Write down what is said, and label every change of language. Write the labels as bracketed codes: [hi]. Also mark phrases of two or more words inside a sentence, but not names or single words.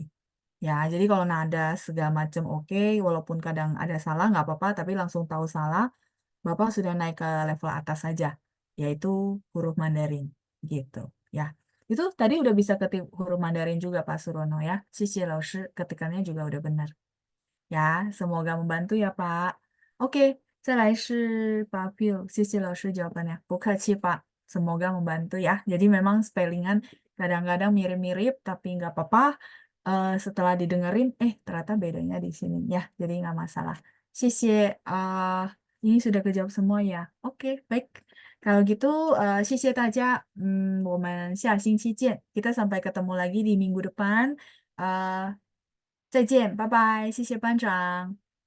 [id] Ya, jadi kalau nada segala macam oke, walaupun kadang ada salah nggak apa-apa, tapi langsung tahu salah, Bapak sudah naik ke level atas saja, yaitu huruf Mandarin, gitu. Ya, itu tadi udah bisa ketik huruf Mandarin juga Pak Surono ya. [zh] 谢老师 [id] ketikannya juga udah benar. Ya, semoga membantu ya Pak. Oke, [zh] 再来是 Pak Pil. 谢谢 老师 jawabannya. 不客气 Pak. [id] Semoga membantu ya. Jadi memang spellingan kadang-kadang mirip-mirip, tapi nggak apa-apa. Setelah didengerin, ternyata bedanya di sini ya. Jadi nggak masalah. [zh] 谢谢. [id] Ini sudah kejawab semua ya. Oke, baik. Kalau gitu, [zh] 谢谢大家. 我们下星期见. [id] Kita sampai ketemu lagi di minggu depan. [zh] 再见，拜拜，谢谢班长。